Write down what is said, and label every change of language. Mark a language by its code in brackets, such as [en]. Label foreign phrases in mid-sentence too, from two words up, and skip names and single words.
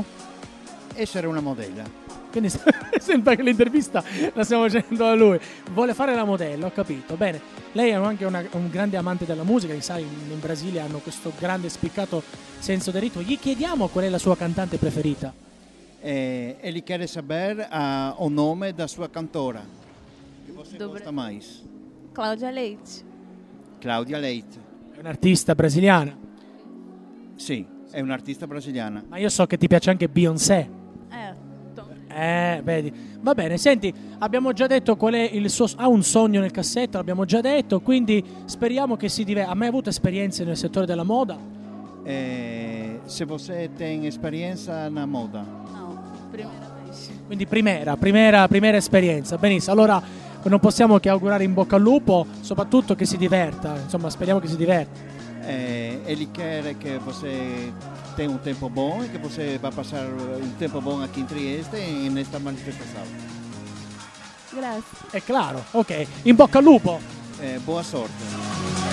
[it] Essere una modella. Quindi sembra che l'intervista la stiamo facendo a lui. Vuole fare la modella, ho capito. Bene, lei è anche un grande amante della musica, sai, in Brasile hanno questo grande spiccato senso del ritmo. Gli chiediamo qual è la sua cantante preferita. [pt] Ele quer saber o nome da sua cantora. Che você gosta mais? Cláudia Leite. Cláudia Leite. [it] È un'artista brasiliana. Sì, è un'artista brasiliana. Ma io so che ti piace anche Beyoncé. Vedi. Va bene, senti, abbiamo già detto qual è il suo... Ha un sogno nel cassetto, l'abbiamo già detto, quindi speriamo che si diverta. Ha mai avuto esperienze nel settore della moda? [pt] Se você tem esperienza na moda? No, primeira vez. [it] Quindi primera esperienza. Benissimo, allora non possiamo che augurare in bocca al lupo, soprattutto che si diverta, insomma, speriamo che si diverta. [pt] Ele quer que você tenha um tempo bom e que você vá passar um tempo bom aqui em Trieste e nesta manifestação. [it] Grazie. È claro, ok, in bocca al lupo. [pt] Boa sorte.